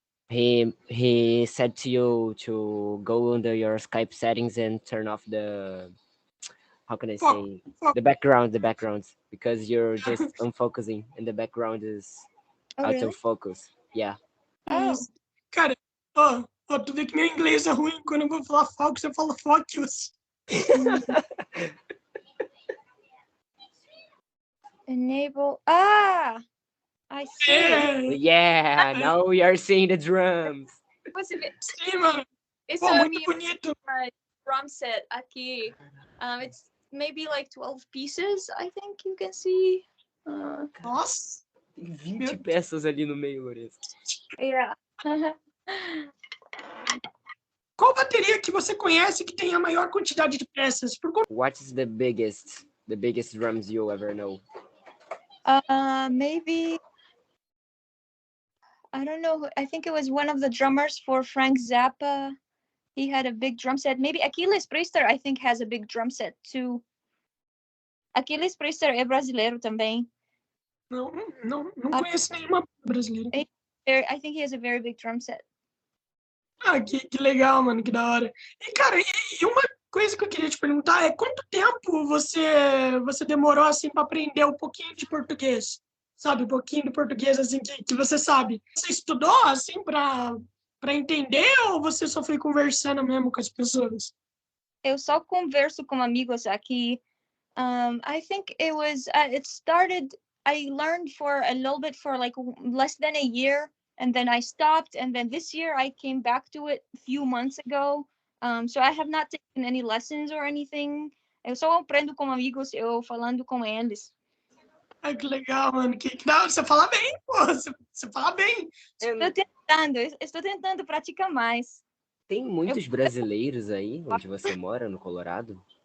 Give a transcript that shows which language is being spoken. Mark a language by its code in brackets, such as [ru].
[en] He said to you to go under your Skype settings and turn off the, how can I say, the backgrounds, because you're just unfocusing and the background is autofocus. Yeah. [pt] Cara, tu vê que meu inglês é ruim, quando eu vou falar focus, eu falo focus. [en] Enable. Ah, I see. [pt] É, [en] Yeah, now we are seeing the drums. [pt] Você vê? sim, mano. Esse Pô, é a muito minha bonito. drum set aqui. [en] It's maybe like 12 pieces, I think you can see. [pt] Nossa. Tem 20 peças ali no meio, Lorenzo. [en] Yeah. [pt] Qual bateria que você conhece que tem a maior quantidade de peças? Por conta [en] What is the biggest drums you'll ever know? Maybe I don't know. I think it was one of the drummers for Frank Zappa. He had a big drum set. Maybe Achilles Priester, I think, has a big drum set too. [pt] Achilles Priester é brasileiro também. não conheço nenhuma brasileira. [en] I think he has a very big drum set. [pt] Ah, que legal, mano, que da hora. E, cara, e uma coisa que eu queria te perguntar é quanto tempo você demorou, assim, para aprender um pouquinho de português? Sabe, um pouquinho de português, assim, que você sabe. Você estudou, assim, para entender ou você só foi conversando mesmo com as pessoas? Eu só converso com amigos aqui. [en] I think it was, it started, I learned for a little bit for like less than a year, and then I stopped, and then this year I came back to it a few months ago. So I have not taken any lessons or anything. [pt] Eu só aprendo com amigos, eu falando com eles. Ai, que legal, mano. Que da hora. Você fala bem, pô. Você fala bem. Estou tentando praticar mais. Tem muitos brasileiros aí onde você mora, no Colorado?